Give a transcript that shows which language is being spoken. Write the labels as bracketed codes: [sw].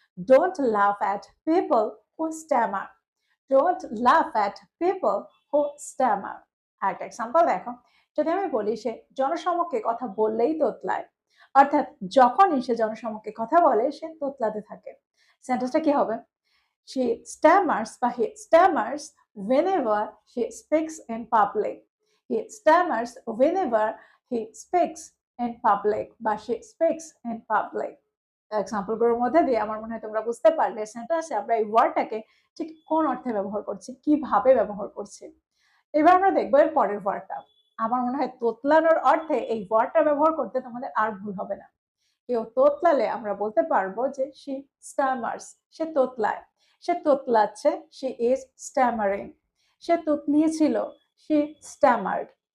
[en] Don't laugh at people who stammer. Don't laugh at people who stammer. [bn] আর একটা example দেখো, যদি আমি বলি সে জনসমক্ষে কথা বললেই তোতলায়, অর্থাৎ যখনই সে জনসমক্ষে কথা বলে সে তোতলাতে থাকে, সেন্টেন্সটা কি হবে? [en] She stammers বা he stammers whenever she speaks in public. He stammers whenever he speaks in public বা she speaks in public. [bn] Example গুলোর মধ্যে দিয়ে আমার মনে হয় তোমরা বুঝতে পারলে সেন্টেন্সে আমরা এই ওয়ার্ডটাকে ঠিক কোন অর্থে ব্যবহার করছি, কিভাবে ব্যবহার করছি। এবার আমরা দেখবো এর পরের ওয়ার্ডটা। আমার মনে হয় তোতলানোর অর্থে এই ওয়ার্ডটা ব্যবহার করতে তোমাদের আর ভুল হবে না। কেউ তোতলালে আমরা বলতে পারবো যে [en] she stammers, [bn] say তোতলায়, say তোতলাচ্ছে, [en] she is stammering, [bn] say তোতলিয়েছিল, [en] she stammered।